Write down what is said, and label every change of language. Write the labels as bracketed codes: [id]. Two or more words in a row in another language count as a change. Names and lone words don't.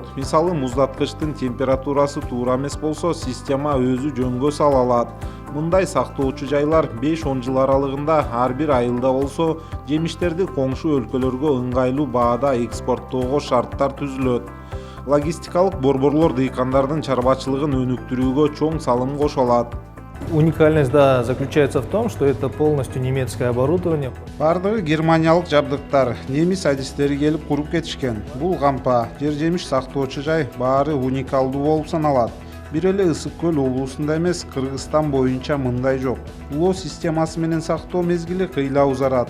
[ky] Мисалы муздаткычтын температурасы туура эмес болсо, система өзү жөнгө сала алат. Мындай сактоочу жайлар 5-10 жыл аралыгында ар бир айылда болсо, жемиштерди коңшу өлкөлөргө ыңгайлуу баада экспорттоого шарттар түзүлөт. Логистикалык борборлор дыйкандардын чарбачылыгын өнүктүрүүгө чоң салым кошо алат. [ru] Уникальность, да, заключается в том, что это полностью немецкое оборудование. [ky] Бардыгы германиялык жабдыктар, немис адистери келип куруп кетишкен. Бул кампа, жер жемиш сактоочу жай баары уникалдуу болуп саналат. Бир эле Ысык көл облусунда эмес, Кыргызстан боюнча мындай жок. Улоо системасы менен сактоо мезгили кыйла узарат.